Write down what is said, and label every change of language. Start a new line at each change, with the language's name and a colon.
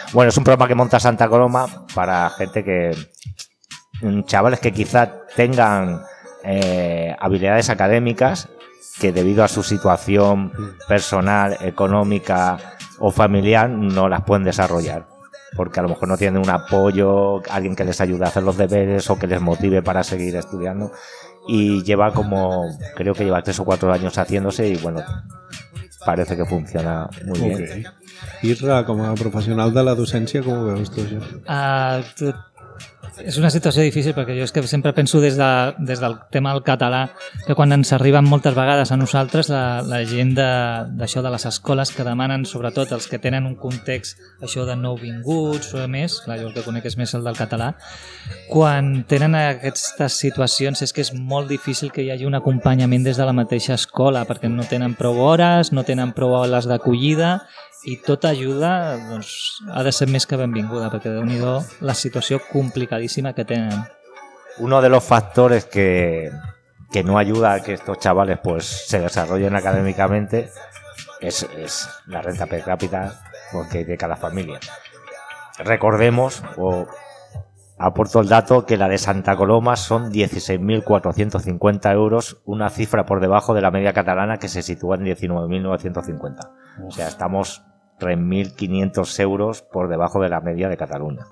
Spanish: Bueno, es un programa que monta Santa Coloma para gente que... chavales que quizá tengan habilidades académicas que debido a su situación personal, económica o familiar no las pueden desarrollar porque a lo mejor no tienen un apoyo, alguien que les ayude a hacer los deberes o que les motive para seguir estudiando, y lleva como, creo que lleva 3 o 4 años haciéndose y bueno, parece que funciona muy bien. Irra, como profesional de la docencia, ¿cómo
Catalan: veus tu això? És una situació difícil perquè jo és que sempre penso des del tema del català que quan ens arriben moltes vegades a nosaltres la gent d'això de les escoles que demanen, sobretot els que tenen un context això de nouvinguts o més, clar, jo el que conec és més el del català, quan tenen aquestes situacions és que és molt difícil que hi hagi un acompanyament des de la mateixa escola perquè no tenen prou hores, no tenen prou aules d'acollida i tota ajuda doncs, ha de ser més que benvinguda, perquè déu-n'hi-do la situació complicadíssima que tenen.
Spanish: Uno de los factores que no ayuda a que estos chavales pues se desarrollen académicamente es la renta per cápita porque de cada familia. Recordemos, o aporto el dato, que la de Santa Coloma son 16.450 euros, una cifra por debajo de la media catalana que se sitúa en 19.950. O sea, estamos 3.500 euros por debajo de la media de Cataluña.